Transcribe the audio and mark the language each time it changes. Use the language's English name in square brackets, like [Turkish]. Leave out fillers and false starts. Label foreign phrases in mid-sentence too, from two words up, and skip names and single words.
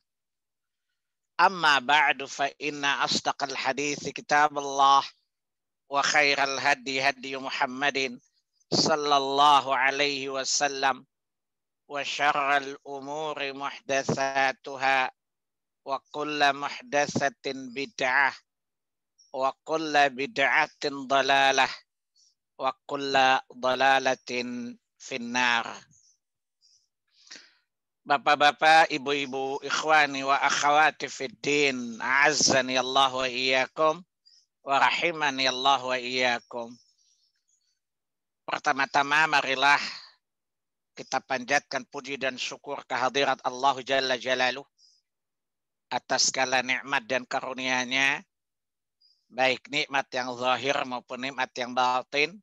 [Arabic] أما بعد فإن أصدق الحديث كتاب الله وخير الهدي هدي محمد صلى الله عليه وسلم وشر الأمور محدثاتها وكل محدثة بدعة وكل بدعة ضلالة وكل ضلالة في النار. [Indonesian] Bapak-bapak, ibu-ibu, [Arabic] إخواني وأخواتي في الدين، أعزني الله وإياكم ورحمني الله وإياكم. [Indonesian] Pertama-tama marilah kita panjatkan puji dan syukur kehadirat Allah [Arabic] جل جلاله [Indonesian] atas segala nikmat dan karunia-Nya, baik nikmat yang zahir maupun nikmat yang batin.